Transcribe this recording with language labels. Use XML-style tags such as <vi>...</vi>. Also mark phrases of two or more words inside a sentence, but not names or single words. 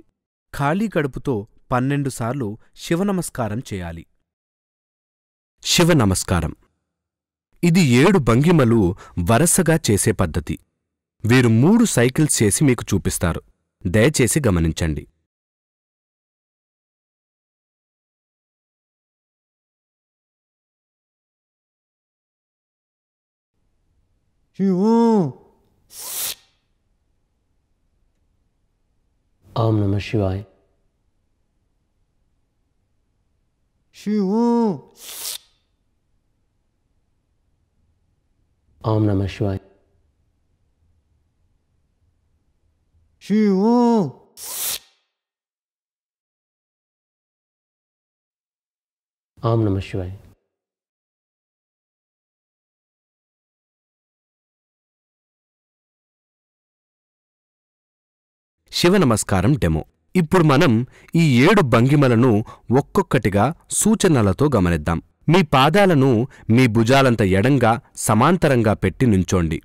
<te>ఖాళీ కడుపుతో 12 సార్లు శివనమస్కారం చేయాలి. శివనమస్కారం ఇది 7 భంగిమలు వరసగా చేసే పద్ధతి. వీరు 3 సైకిల్స్ చేసి మీకు చూపిస్తారు. దయచేసి గమనించండి.</te> <sa>ॐ नमः शिवाय. ॐ नमः शिवाय. ॐ नमः शिवाय.</sa> <te>శివనమస్కారం డెమో. ఇప్పుడు మనం ఈ 7 భంగిమలను ఒక్కొక్కటిగా సూచనలతో గమనిద్దాం. మీ పాదాలను మీ భుజాలంత ఎడంగా సమాంతరంగా పెట్టి నుంచోండి.</te>